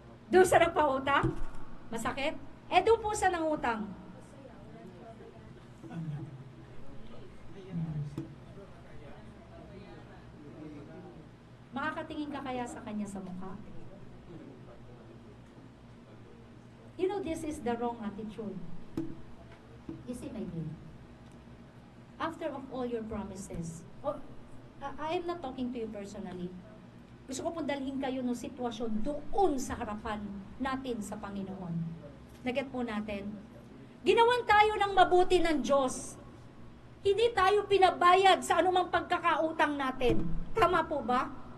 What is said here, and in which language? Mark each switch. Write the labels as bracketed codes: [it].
[tl] Doon sa nagpautang? Masakit? Doon po sa nangutang. Makakatingin ka kaya sa kanya sa mukha? [en] You know, this is the wrong attitude. You see my dear? After of all your promises, I am not talking to you personally. [tl] Gusto ko pong dalhin kayo ng sitwasyon doon sa harapan natin sa Panginoon. Naget po natin. Ginawan tayo ng mabuti ng Diyos. Hindi tayo pinabayad sa anumang pagkakautang natin. Tama po ba?